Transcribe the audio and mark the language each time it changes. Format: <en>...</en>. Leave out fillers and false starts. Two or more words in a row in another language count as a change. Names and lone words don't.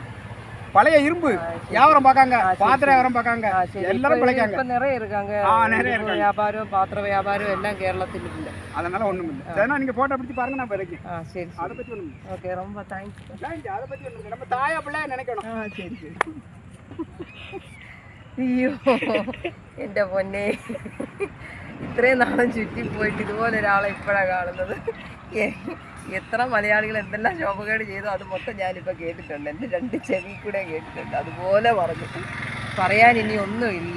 <ta>பழைய இரும்பு வியாபாரம் பார்க்காங்க. பாத்திர வியாபாரம் பார்க்காங்க. எல்லாரும் பிழைக்காங்க. இப்ப நிறைய இருக்காங்க. நிறைய இருக்காங்க. வியாபாரம் பாத்திர வியாபாரம் எல்லாம் கேரளத்தில் இல்லை. அதனால ஒண்ணும் இல்லை. சரினா நீங்க போட்டோ பிடிச்சி பாருங்க. நான் பிறகு சரி அதை பற்றி ஒண்ணும் இல்லை. ஓகே ரொம்ப தேங்க்ஸ். அதை பற்றி ஒண்ணும் இல்லை. நம்ம தாயா பிள்ளை நினைக்கணும். சரி சரி.</ta> <ml>അയ്യോ എൻ്റെ പൊന്നെ ഇത്രയും നാളും ചുറ്റി പോയിട്ട് ഇതുപോലെ ഒരാളെ ഇപ്പോഴാണ് കാണുന്നത്. എത്ര മലയാളികൾ എന്തെല്ലാം ശോഭകേട് ചെയ്തോ അത് മൊത്തം ഞാനിപ്പോൾ കേട്ടിട്ടുണ്ട്. എൻ്റെ 2 ചെവി കൂടെ കേട്ടിട്ടുണ്ട്. അതുപോലെ പറഞ്ഞു. പറയാൻ ഇനി ഒന്നുമില്ല.</ml>